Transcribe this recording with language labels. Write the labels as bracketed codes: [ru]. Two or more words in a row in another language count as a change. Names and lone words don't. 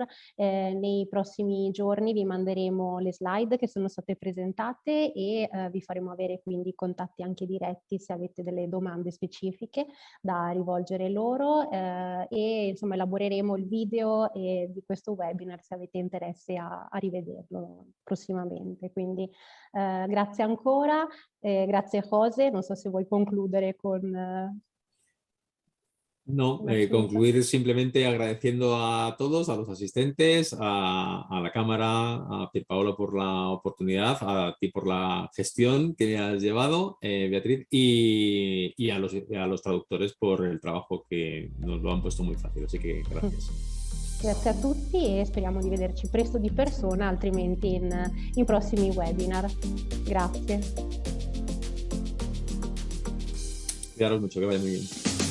[it] Nei prossimi giorni vi manderemo le slide che sono state presentate e vi faremo avere quindi contatti anche diretti se avete delle domande specifiche da rivolgere loro e insomma elaboreremo il video di questo webinar se avete interesse a rivederlo prossimamente. Quindi grazie ancora, grazie José, non so se vuoi concludere con... [es] No, concluir simplemente agradeciendo a todos, a los asistentes, a la cámara, a Pierpaolo por la oportunidad, a ti por la gestión que me has llevado, Beatriz, y a los traductores por el trabajo que nos lo han puesto muy fácil, así que gracias. [it] Grazie a tutti e speriamo di vederci presto di persona, altrimenti in prossimi webinar. Grazie. [es] Cuidaros mucho, que vaya muy bien.